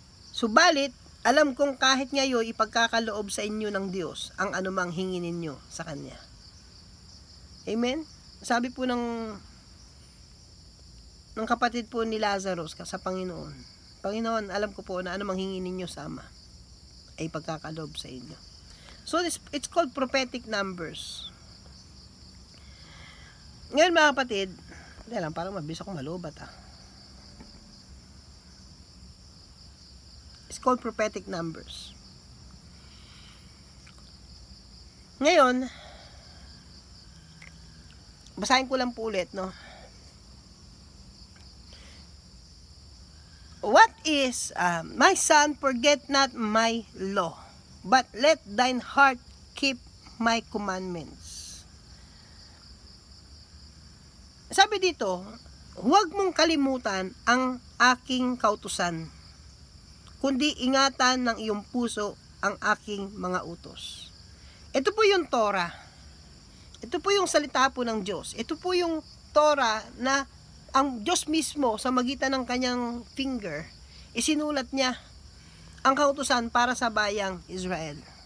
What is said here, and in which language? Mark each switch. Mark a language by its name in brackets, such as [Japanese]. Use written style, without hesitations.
[Filipino] Subalit, alam kong kahit ngayon ipagkakaloob sa inyo ng Diyos ang anumang hingin ninyo sa Kanya. Amen? Sabi po ng kapatid po ni Lazarus sa Panginoon, Panginoon, alam ko po na anumang hingin ninyo sa Ama ay ipagkakaloob sa inyo. [English] So, it's called prophetic numbers. [Filipino] Ngayon mga kapatid, lang, parang mabilis akong malubat [English] It's called prophetic numbers. [Filipino] Ngayon, basahin ko lang po ulit, no? [English] What is, my son, forget not my law, but let thine heart keep my commandments. [Filipino] Sabi dito, huwag mong kalimutan ang aking kautusan, kundi ingatan ng iyong puso ang aking mga utos. Ito po yung Torah. Ito po yung salita po ng Diyos. Ito po yung Torah na ang Diyos mismo sa magitan ng kanyang finger, isinulat niya ang kautusan para sa bayang Israel.